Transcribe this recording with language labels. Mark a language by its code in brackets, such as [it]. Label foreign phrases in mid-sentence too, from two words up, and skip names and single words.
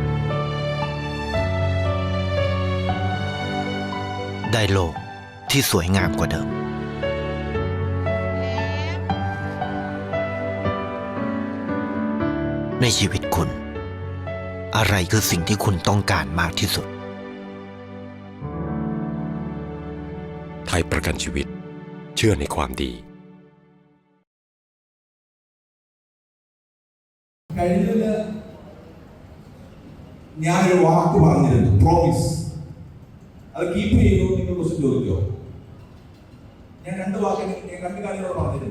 [th] ได้โลกที่สวยงามกว่าเดิม ในชีวิตคุณ อะไรคือสิ่งที่คุณต้องการมากที่สุด ไทยประกันชีวิตเชื่อในความดี [ml] കഴിഞ്ഞ ഞാനൊരു വാക്ക് പറഞ്ഞിരുന്നു, പ്രോമിസ്. അത് കീപ്പ് ചെയ്യുന്നു. നിങ്ങൾ ക്വസ്റ്റ്യൻ ചോദിച്ചോ? ഞാൻ രണ്ട് കാര്യങ്ങളോട് പറഞ്ഞിരുന്നു.